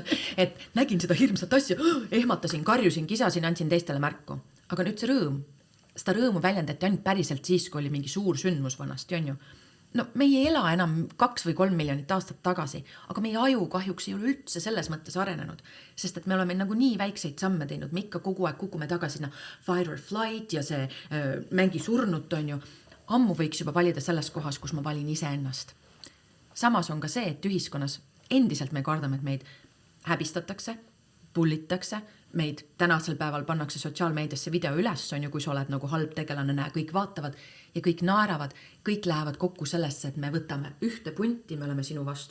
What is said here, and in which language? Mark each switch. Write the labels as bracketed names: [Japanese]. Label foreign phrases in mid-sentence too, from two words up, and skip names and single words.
[Estonian] Et nägin seda hirmsat asja, ehmatasin, karjusin, kisasin, andsin teistele märku. Aga nüüd see rõõm, seda rõõmu väljendati ainult päriselt siis, kui oli mingi suur sündmus vanasti, on ju. No me ei ela enam 2 või 3 miljonit aastat tagasi, aga meie aju kahjuks ei ole üldse selles mõttes arenenud, sest et me oleme nagu nii väikseid samme teinud, me ikka kogu aeg kukume tagasi [English] fight or flight [Estonian] ja see mängi surnut, on ju. Ammu võiks juba valida selles kohas, kus ma valin ise ennast. Samas on ka see, et ühiskonnas endiselt me kardame, et meid häbistatakse, pullitakse, meid tänasel päeval pannakse sotsiaalmeediasse video üles, on ju, kui sa oled nagu halb tegelane, näe, kõik vaatavad ja kõik naeravad, kõik lähevad kokku sellesse, et me võtame ühte punti, me oleme sinu vastu.